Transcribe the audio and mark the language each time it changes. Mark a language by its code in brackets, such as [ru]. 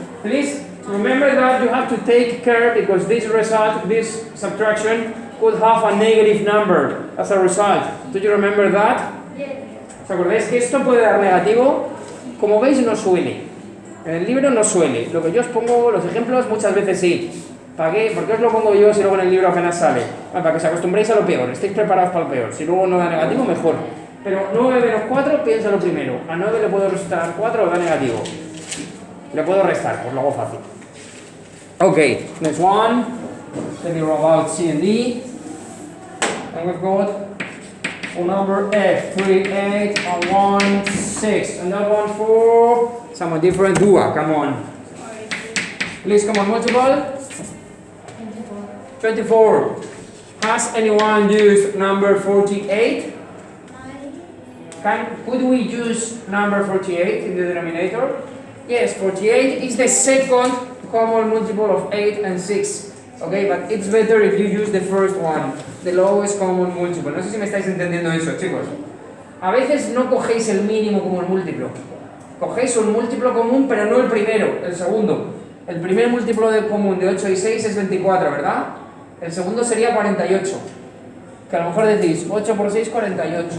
[en] Please remember that you have to take care because this result, this subtraction, could have a negative number as a result. Do you remember that? Yes. [es] ¿Os acordáis que esto puede dar negativo? Como veis, no suele. En el libro no suele. Lo que yo os pongo, los ejemplos, muchas veces sí. ¿Para qué? ¿Por qué os lo pongo yo si luego en el libro apenas sale? Bueno, para que os acostumbréis a lo peor, estéis preparados para lo peor. Si luego no da negativo, mejor. Pero 9 menos 4, piénsalo primero. A 9 le puedo restar 4 o da negativo. Le puedo restar, pues lo hago fácil. [en] Ok, next one. Let me roll out C and D. And we've got a number F, 3, 8, and 1, 6. And that one for someone different. Dua, come on. Please come on, multiple. 24. Has anyone used number 48? Could we use number 48 in the denominator? Yes, 48 is the second common multiple of 8 and 6. Okay, but it's better if you use the first one, the lowest common multiple. [es] No sé si me estáis entendiendo eso, chicos. A veces no cogéis el mínimo como el múltiplo. Cogéis un múltiplo común, pero no el primero, el segundo. El primer múltiplo común de 8 y 6 es 24, ¿verdad? El segundo sería 48. Que a lo mejor decís 8 por 6, 48.